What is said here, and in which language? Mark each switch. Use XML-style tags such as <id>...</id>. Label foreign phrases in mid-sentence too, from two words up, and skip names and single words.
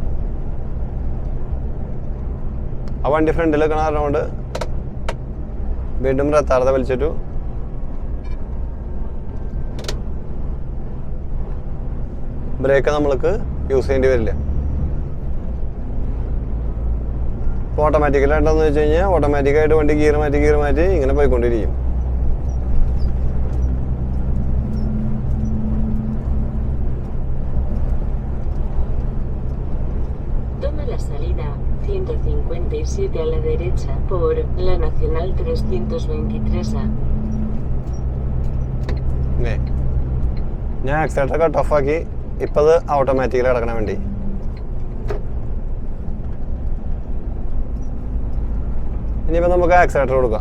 <ml>ആ വണ്ടി ഫ്രണ്ടിൽ നിൽക്കണ കാരണം കൊണ്ട് വീണ്ടും റെത്താർത്തെ വലിച്ചിട്ടു. ബ്രേക്ക് നമ്മൾക്ക് യൂസ് ചെയ്യേണ്ടി വരില്ല. ഇപ്പോൾ ഓട്ടോമാറ്റിക്കലായിട്ടെന്ന് വെച്ച് കഴിഞ്ഞാൽ ഓട്ടോമാറ്റിക്കായിട്ട് വണ്ടി ഗിയർ മാറ്റി ഇങ്ങനെ പോയിക്കൊണ്ടിരിക്കും.</ml> <es>Toma la salida 157 a la derecha por la Nacional 323A.</es> <ml>ഞാൻ ആക്സിലേറ്റർ കട്ട് ഓഫ് ആക്കി. ഇപ്പം അത് ഓട്ടോമാറ്റിക്കലി കിടക്കണ വണ്ടി. ഇനിയിപ്പോൾ നമുക്ക് ആക്സിലേറ്റർ കൊടുക്കാം.</ml>